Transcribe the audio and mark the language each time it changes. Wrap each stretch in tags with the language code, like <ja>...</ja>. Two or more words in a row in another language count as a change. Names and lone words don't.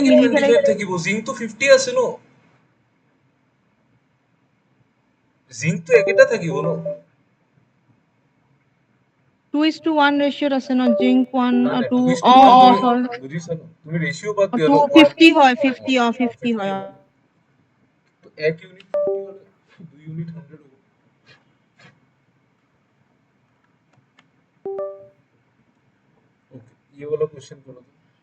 <as>কেনেকে মিলি পেলাই 25 থাকিব? জিংকটো 50 আছে ন, জিংকটো একেটা থাকিব ন। 2:1 ৰেচিঅ'ত আছে ন, জিংক 1 নাই নাই, 2। 2:1 তুমি হয়, বুজিছা ন, তুমি ৰেচিঅ' বাদ দিয়া 2 ন, 1। 50 হয়, 50 50 50 হয়। হয়। তো এক ইউনিট 50 হলে 2 ইউনিট 100 হবে।</as> <hi>ओके, ये वाला क्वेश्चन करो तो।</hi>